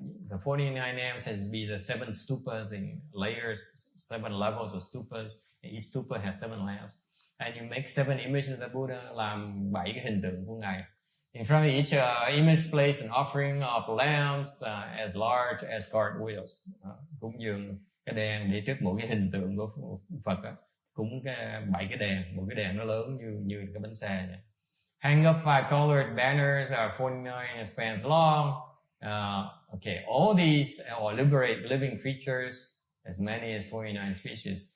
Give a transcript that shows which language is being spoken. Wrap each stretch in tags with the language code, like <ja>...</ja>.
<en>The 49 lamps has be the 7 stupas in layers, 7 levels of stupas. Each stupa has 7 lamps. And you make 7 images of the Buddha,</en> <vi>làm 7 cái hình tượng của Ngài.</vi> <en>In front of each image, place an offering of lamps as large as cartwheels.</en> <vi>Cúng dường cái đèn để trước mỗi cái hình tượng của Phật. Cúng 7 cái đèn, một cái đèn nó lớn như cái bánh xe này.</vi> <en>Hang up 5 colored banners are 49 spans long. Okay, all these or liberate living creatures, as many as 49 species.</en>